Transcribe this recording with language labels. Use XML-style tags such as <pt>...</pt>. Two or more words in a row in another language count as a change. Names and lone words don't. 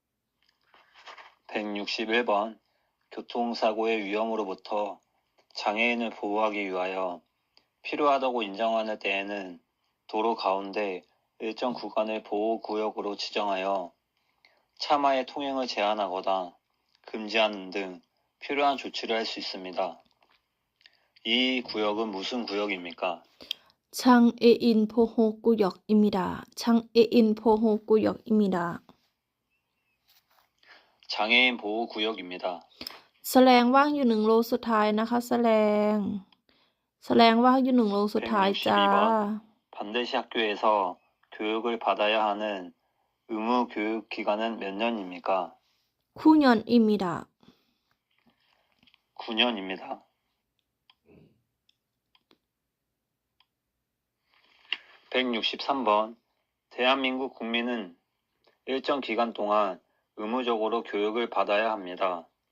<ko>161번 교통사고의 위험으로부터 장애인을 보호하기 위하여 필요하다고 인정하는 때에는 도로 가운데 일정 구간을 보호구역으로 지정하여 차마의 통행을 제한하거나 금지하는 등 필요한 조치를 할 수 있습니다. 이 구역은 무슨 구역입니까? 장애인 보호구역입니다. 장애인 보호구역입니다. 장애인 보호구역입니다.</ko> <th>แสลงว่างอยู่หนึ่งโลสุดท้ายนะคะแสลงว่างอยู่หนึ่งโลสุดท้ายจ้า</th> <ko>162번 반드시 학교에서 교육을 받아야 하는 의무 교육 기간은 몇 년입니까? 9년입니다. 9년입니다. 163번 대한민국 국민은 일정 기간 동안 의무적으로 교육을 받아야 합니다.</ko>